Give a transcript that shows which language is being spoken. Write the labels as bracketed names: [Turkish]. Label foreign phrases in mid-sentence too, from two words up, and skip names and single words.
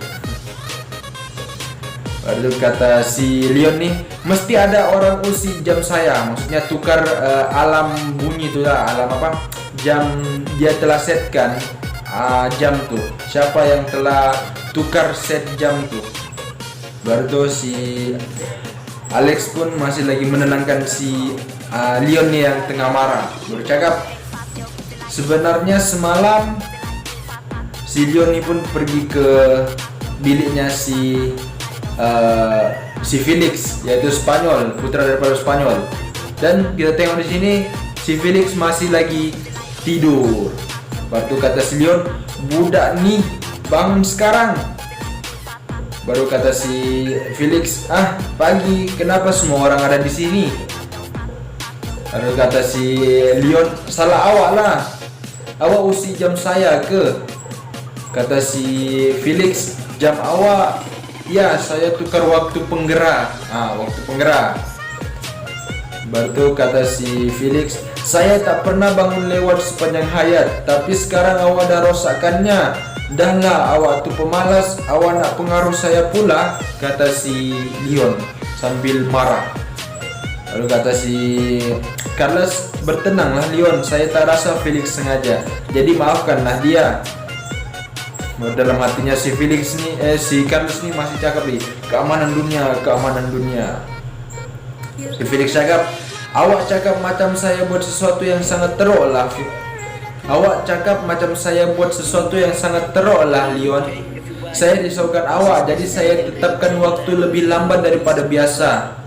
[Malay] Baru kata si Leon nih, mesti ada orang usik jam saya, maksudnya tukar alam bunyi tu lah, alam apa? Jam dia telah setkan jam tu. Siapa yang telah tukar set jam tu? Baru tu si Alex pun masih lagi menenangkan si Leon nih yang tengah marah. Bercakap, sebenarnya semalam si Leon nih pun pergi ke biliknya si Felix, yaitu Spanyol, putra daripada Spanyol. Dan kita tengok di sini si Felix masih lagi tidur. Baru kata si Leon, budak nih bangun sekarang. Baru kata si Felix, pagi, kenapa semua orang ada di sini? Baru kata si Leon, salah awak lah, awak usik jam saya ke? Kata si Felix, jam awak, ya saya tukar waktu penggerak. Waktu penggerak. Baru kata si Felix, saya tak pernah bangun lewat sepanjang hayat, tapi sekarang awak dah rosakkannya. Dah lah, awak tu pemalas, awak nak pengaruh saya pula, kata si Leon sambil marah. Lalu kata si Carlos, bertenanglah Leon, saya tak rasa Felix sengaja, jadi maafkanlah dia. Dalam hatinya si Felix ni, si Carlos ni masih cakap nih, keamanan dunia. Si Felix cakap, awak cakap macam saya buat sesuatu yang sangat teruk lah. Awak cakap macam saya buat sesuatu yang sangat teruk lah Leon. Saya risaukan awak, jadi saya tetapkan waktu lebih lambat daripada biasa.